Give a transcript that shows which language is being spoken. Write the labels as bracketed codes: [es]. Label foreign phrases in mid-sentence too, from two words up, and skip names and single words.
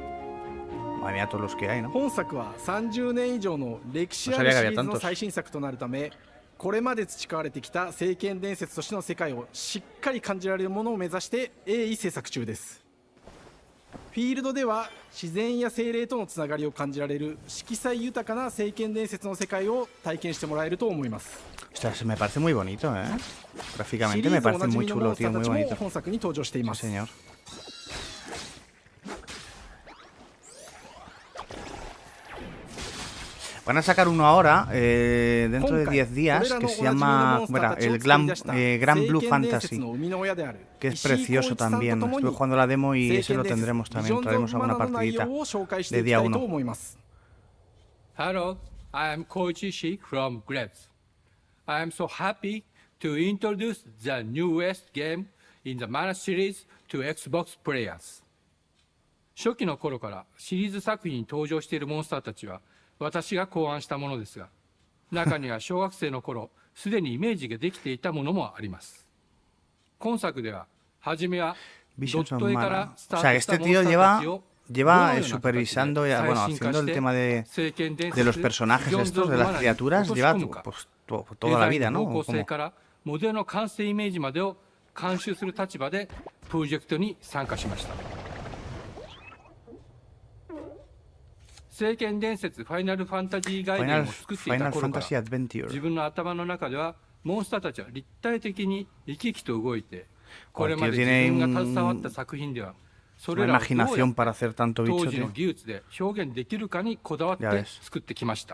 [ja] 本作は30年以上の歴史あるシリーズの最新作となるため、これまで培われてきた聖剣伝説としての世界をしっかり感じられるものを目指して鋭意制作中です。フィールドでは自然や精霊とのつながりを感じられる色彩豊かな聖剣伝説の世界を体験してもらえると思います。 [es] Ostras, me parece muy bonito, ¿eh? Gráficamente me parece muy chulo, tío, muy bonito. [ja] 本作に登場しています。 [es] Sí, señor. Van a sacar uno ahora, dentro de 10 días, que se llama el Grand Blue Fantasy, que es precioso también. Estuve jugando la demo y ese lo tendremos también, traeremos alguna partidita de día 1. [en] Hello, I am Koichi Shi from Grabs. I am so happy to introduce the newest game in the Mana series to Xbox players. [ja] 初期の頃からシリーズ作品に登場しているモンスターたちは私が考案したものですが、中には小学生の頃すでにイメージができていたものもあります。今作では初めはドット絵からスタートしたモンスターたちを [es] lleva supervisando, bueno, haciendo el tema de los personajes estos, de las criaturas, lleva pues, toda la vida, ¿no? [ja] モデルの完成イメージまでを監修する立場でプロジェクトに参加しました。聖剣伝説ファイナルファンタジーガイデンを作っていた頃から Fantasy Adventure. 自分の頭の中ではモンスターたちは立体的に生き生きと動いてこれまで自分が携わった作品ではそれらをどうやって当時の技術で表現できるかにこだわって作ってきました。